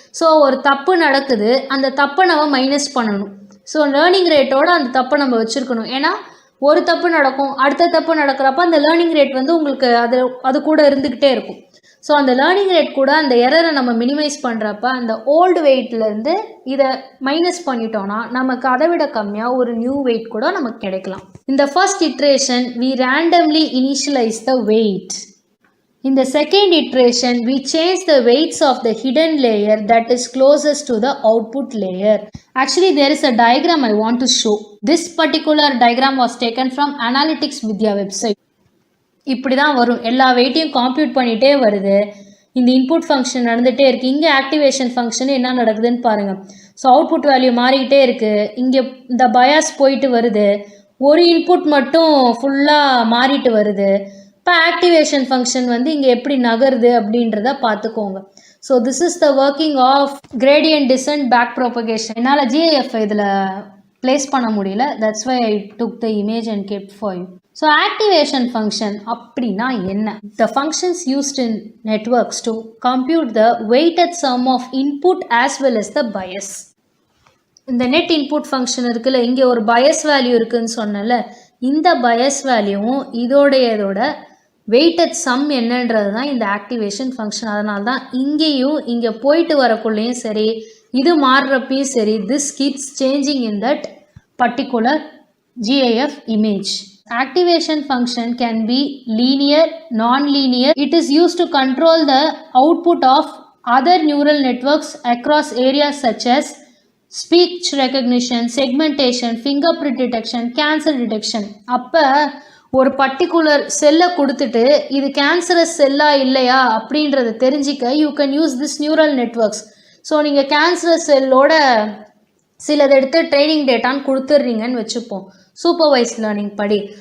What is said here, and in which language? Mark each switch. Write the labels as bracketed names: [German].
[Tamil] So ஒரு தப்பு நடக்குது, அந்த தப்பை நம்ம மைனஸ் பண்ணணும். ஸோ லேர்னிங் ரேட்டோட அந்த தப்பை நம்ம வச்சுருக்கணும். ஏன்னா ஒரு தப்பு நடக்கும், அடுத்த தப்பு நடக்கிறப்ப அந்த லேர்னிங் ரேட் வந்து உங்களுக்கு அது கூட இருந்துக்கிட்டே இருக்கும். ஸோ அந்த லேர்னிங் ரேட் கூட அந்த எரரை நம்ம மினிமைஸ் பண்ணுறப்ப அந்த ஓல்டு வெயிட்லேருந்து இதை மைனஸ் பண்ணிட்டோம்னா நமக்கு அதை விட கம்மியாக ஒரு நியூ வெயிட் கூட நமக்கு கிடைக்கலாம். [English] இந்த first iteration we randomly initialize the weight. In the second iteration, we change the weights of the hidden layer that is closest to the output layer. Actually, there is a diagram I want to show. This particular diagram was taken from Analytics Vidya website. [Tamil] இப்படி தான் வரும். எல்லா வெயிட்டையும் காம்ப்யூட் பண்ணிகிட்டே வருது. இந்த input function நடந்துகிட்டே இருக்குது. இங்கே ஆக்டிவேஷன் ஃபங்க்ஷன் என்ன நடக்குதுன்னு பாருங்கள். ஸோ அவுட்புட் வேல்யூ மாறிக்கிட்டே இருக்குது. இங்கே இந்த பயாஸ் போயிட்டு வருது. ஒரு இன்புட் மட்டும் ஃபுல்லாக மாறிட்டு வருது. இப்போ ஆக்டிவேஷன் ஃபங்க்ஷன் வந்து இங்கே எப்படி நகருது அப்படின்றத பார்த்துக்கோங்க. [English] So this is the working of gradient descent back propagation. [Tamil] என்னால் ஜிஐஎஃப் இதில் பிளேஸ் பண்ண முடியல. [English] That's why I took the image and kept for you. So activation function [Tamil] அப்படின்னா என்ன? [English] The functions used in networks to compute the weighted sum of input as well as the bias. [Tamil] இந்த net input function இருக்குல்ல, இங்கே ஒரு Paes value இருக்குதுன்னு சொன்னல, இந்த பயஸ் வேல்யூவும் இதோட வெயிட்டட் சம் என்னன்றது தான் இந்த ஆக்டிவேஷன் ஃபங்க்ஷன். அதனால தான் இங்கேயும் இங்கே போயிட்டு வரக்குள்ளேயும் சரி, இது மாறுறப்பையும் சரி, [English] This keeps changing in that particular GIF image. Activation function can be linear, non-linear. It is used to control the output of other neural networks across areas such as speech recognition, segmentation, fingerprint detection, cancer detection. [Tamil] அப்போ ஒரு particular செல்லை கொடுத்துட்டு இது cancerous செல்லா இல்லையா அப்படின்றத தெரிஞ்சிக்க [English] You can use this neural networks. [Tamil] So நீங்கள் கேன்சரஸ் செல்லோட சிலதை எடுத்து ட்ரைனிங் டேட்டான்னு கொடுத்துட்றீங்கன்னு வச்சுப்போம் சூப்பர்வைஸ் லேர்னிங் படி.